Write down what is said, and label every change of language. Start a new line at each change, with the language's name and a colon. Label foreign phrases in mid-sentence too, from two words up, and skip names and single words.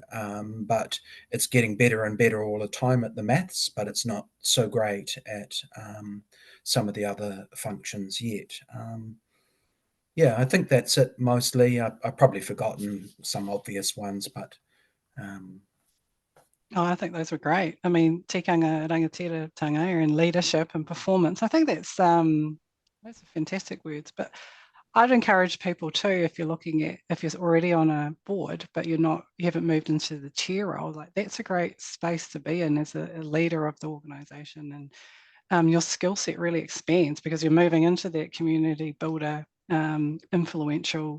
English: But it's getting better and better all the time at the maths, but it's not so great at some of the other functions yet. Yeah, I think that's it mostly. I've probably forgotten some obvious ones, but Oh, I think those were great. I mean,
Māori: tikanga rangatira tanga
English: and leadership and performance. I think those are fantastic words. But I'd encourage people too, if you're already on a board, but you haven't moved into the chair role, like that's a great space to be in as a leader of the organisation, and your skill set really expands because you're moving into that community builder, influential.